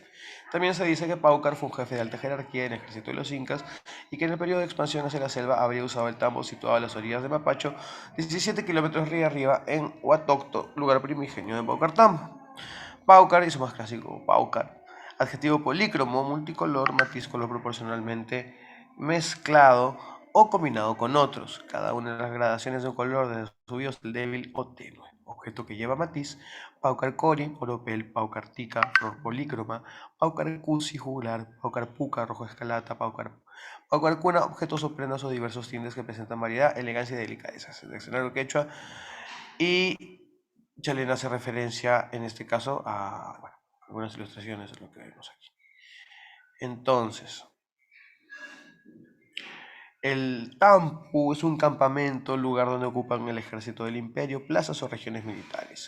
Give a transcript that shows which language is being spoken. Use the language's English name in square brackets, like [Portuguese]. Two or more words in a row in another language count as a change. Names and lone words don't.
[Spanish] También se dice que Paucar fue un jefe de alta jerarquía en el ejército de los incas y que en el periodo de expansión hacia la selva habría usado el tambo situado a las orillas de Mapacho, 17 kilómetros río arriba en Huatocto, lugar primigenio de Paucartambo. Paucar y su más clásico Paucar, adjetivo polícromo, multicolor, matiz color proporcionalmente mezclado o combinado con otros, cada una de las gradaciones de un color desde subido hasta el débil o tenue. Objeto que lleva matiz, [Quechua] Paucar cori, oropel, Paucar tica, [Spanish] flor polícroma, [Quechua] Paucar cusi, jugular, Paucar puca, [Spanish] rojo escalata, [Quechua] Paucar cuna, [Spanish] objetos o prendas o diversos tintes que presentan variedad, elegancia y delicadeza. El diccionario quechua y Chalena hace referencia en este caso a bueno, algunas ilustraciones de lo que vemos aquí. Entonces, el Tampu es un campamento, lugar donde ocupan el ejército del imperio, plazas o regiones militares.